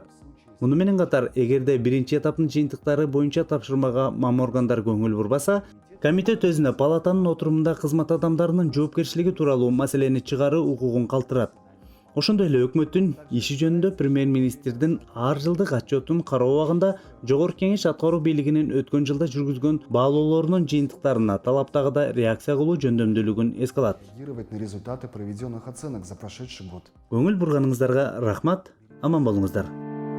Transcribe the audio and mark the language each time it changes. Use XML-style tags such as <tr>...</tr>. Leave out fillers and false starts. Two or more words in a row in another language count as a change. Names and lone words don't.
<ky>Муну менен катар, эгерде биринчи этаптын жыйынтыктары боюнча тапшырмага органдар көңүл бурбаса, комитет өзүнө палатанын отурумунда кызмат адамдарынын жоопкерчилиги тууралуу маселени чыгаруу укугун калтырат. Ошондой эле өкмөттүн иши жөнүндө премьер-министрдин ар жылдык отчетун кароо убагында Жогорку Кеңеш аткаруу бийлигинин өткөн жылда жүргүзгөн баалоолорунун жыйынтыктарына талаптагыдай реакция кылуу жөндөмдүүлүгүн эске алат.</ky> <ru>На результаты проведенных оценок за прошедший год.</ru> <ky>Көңүл бурганыңыздарга рахмат, аман болуңуздар.</ky>